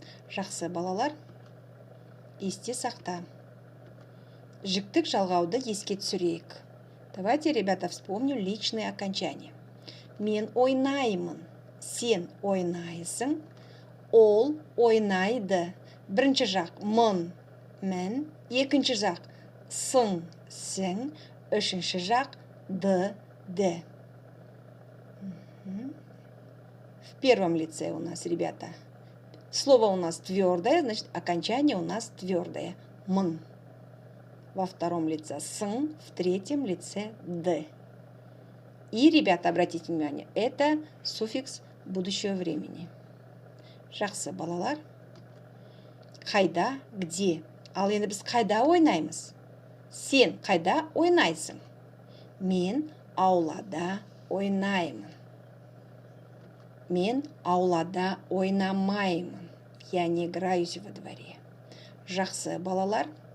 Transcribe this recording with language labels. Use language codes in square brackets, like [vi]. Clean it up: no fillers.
[kk] Жақсы балалар, есте сақта. Жіктік жалғауды еске түсірейік. [ru] Давайте, ребята, вспомним личные окончания. [kk] Мен ойнаймын. Сен ойнайсың. Ол ойнайды. Бірінші жақ мын, мін. Екінші жақ сың, сің. Үшінші жақ ды, ді. [ru] В первом лице у нас, ребята, слово у нас твердое, значит, окончание у нас твердое. Мн. Во втором лице сын, в третьем лице д. И, ребята, обратите внимание, это суффикс будущего времени. [kk] Жақсы балалар. Қайда, [ru] где? [kk] Ал енді біз қайда ойнаймыз? Сен қайда ойнайсың? Мен аулада ойнаймын. Мен аулада ойнамаймын. [ru] Я не играюсь во дворе. [kk] Жақсы балалар.